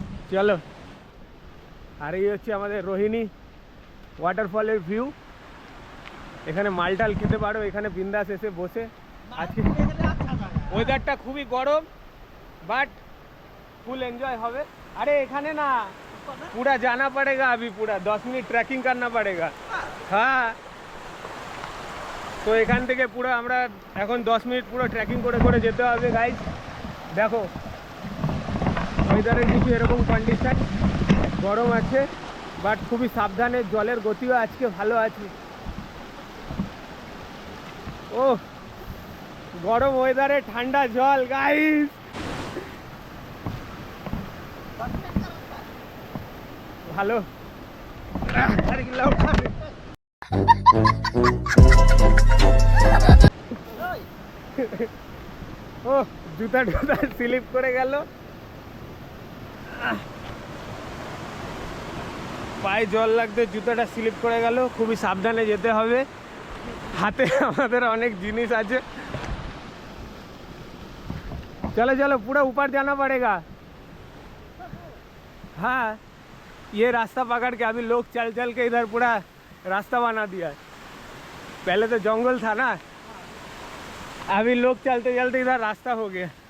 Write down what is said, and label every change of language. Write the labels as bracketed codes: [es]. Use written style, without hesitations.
[bn] চলো, আর এই হচ্ছে আমাদের রোহিণী ওয়াটারফলের ভিউ। এখানে মালটাল খেতে পারো, এখানে বিন্দাস এসে বসে। আজকে ওয়েদারটা খুবই গরম, বাট ফুল এনজয় হবে। [hi] अरे [bn] এখানে না, [hi] पूरा जाना पड़ेगा अभी, पूरा 10 मिनट ट्रैकिंग करना पड़ेगा। [bn] हाँ, তো এখান থেকে পুরো আমরা এখন 10 মিনিট পুরো ট্রেকিং করে করে যেতে হবে গাইস। দেখো ওয়েদারের কিছু এরকম কন্ডিশন, গরম আছে বাট খুবই সাবধানে, জলের গতিও আজকে ভালো আছে। ও গরম ওয়েদারে ঠান্ডা জল গাইস, ভালো। ও জুতা টুতা স্লিপ করে গেল, পায়ে জল লাগতে জুতাটা স্লিপ করে গেল। খুবই সাবধানে যেতে হবে, হাতে আমাদের অনেক জিনিস আছে। [hi] चलो चलो पूरा ऊपर जाना पड़ेगा। हाँ ये रास्ता पकड़ के अभी लोग चल चल के इधर पूरा रास्ता बना दिया है। पहले तो जंगल था ना, अभी लोग चलते चलते इधर रास्ता हो गया।